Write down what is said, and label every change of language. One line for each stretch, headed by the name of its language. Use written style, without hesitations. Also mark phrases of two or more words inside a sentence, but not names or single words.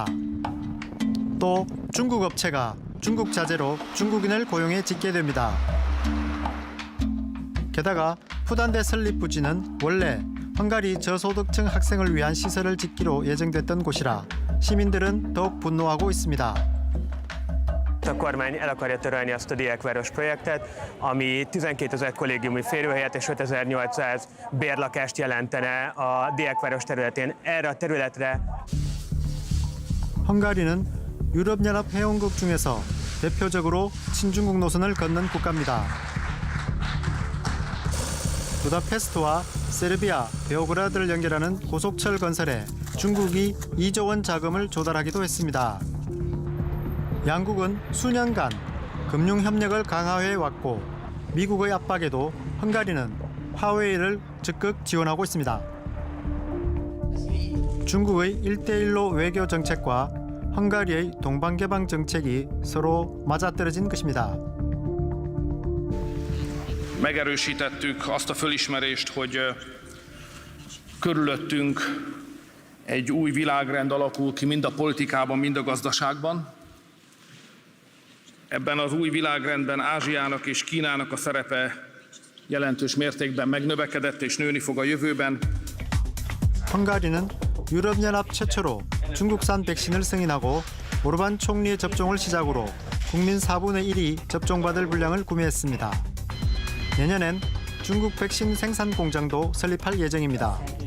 Korean: 또 중국 업체가 중국 자재로 중국인을 고용해 짓게 됩니다. 게다가 푸단대 설립 부지는 원래 헝가리 저소득층 학생을 위한 시설을 짓기로 예정됐던 곳이라 시민들은 더욱 분노하고 있습니다.
Hungarian: A kormány el akarja törölni azt a diákváros projektet, ami 12 000 kollégiumi férőhelyet és 5800 bérlakást jelentene a diákváros területén. Erre a területre
Korean: 헝가리는 유럽연합 회원국 중에서 대표적으로 친중국 노선을 걷는 국가입니다. 부다페스트와 세르비아, 베오그라드를 연결하는 고속철 건설에 중국이 2조 원 자금을 조달하기도 했습니다. 양국은 수년간 금융 협력을 강화해 왔고 미국의 압박에도 헝가리는 화웨이를 적극 지원하고 있습니다. 중국의 1대1로 외교 정책과 헝가리의 동방개방 정책이 서로 맞아떨어진 것입니다.
Hungarian: Megerősítettük azt a fölismerést, hogy körülöttünk egy új világrend alakul ki mind a politikában, mind a gazdaságban. Ebben az új világrendben Ázsiának és Kínának a szerepe jelentős mértékben megnövekedett és nőni fog a jövőben.
Korean: 헝가리는 유럽연합 최초로 중국산 백신을 승인하고 오르반 총리의 접종을 시작으로 국민 4분의 1이 접종받을 분량을 구매했습니다. 내년엔 중국 백신 생산 공장도 설립할 예정입니다.